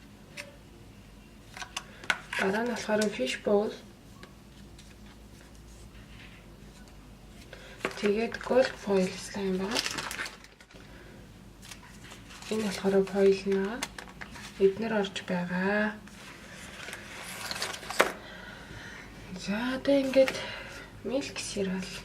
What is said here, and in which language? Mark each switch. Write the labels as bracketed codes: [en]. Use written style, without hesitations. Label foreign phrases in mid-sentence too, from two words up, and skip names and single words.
[mn] Дараа нь болохоор [en] fish bowl. [mn] Тэгээд [en] gold foil slime [mn] байгаа. Энэ болохоор foil наа. Эднэр орж байгаа. За одоо ингээд [en] milk cereal.